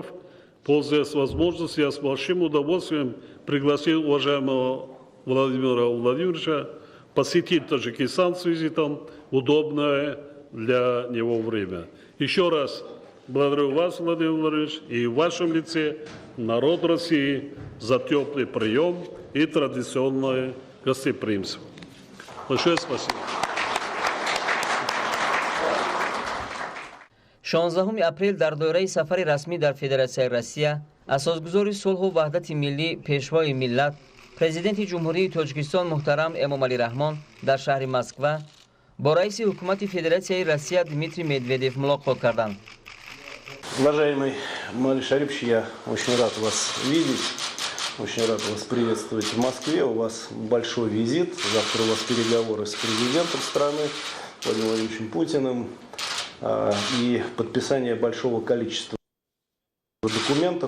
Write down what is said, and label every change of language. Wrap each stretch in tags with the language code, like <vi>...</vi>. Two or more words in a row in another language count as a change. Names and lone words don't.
<ru>Пользуясь возможностью, я с большим удовольствием пригласил уважаемого Владимира Владимировича посетить Таджикистан с визитом в удобное для него время. Еще раз благодарю вас, Владимир Владимирович, и в вашем лице народ России за теплый прием и традиционное гостеприимство. Большое спасибо.</ru> <tg>16 апрел дар доираи сафари расмӣ дар Федератсияи Россия асосгузори сулҳу ваҳдати миллӣ пешвои миллат президенти ҷумҳурии Тоҷикистон муҳтарам Эмомалӣ Раҳмон дар шаҳри Москва бо раиси ҳукумати Федератсияи Россия Дмитрий Медведев мулоқот карданд.</tg> <ru>Уважаемый Мали Шарипович, я очень рад вас видеть, очень рад вас приветствовать в Москве. У вас большой визит, завтра у вас переговоры с президентом страны Владимиром Владимировичем Путиным и подписание большого количества документов.</ru>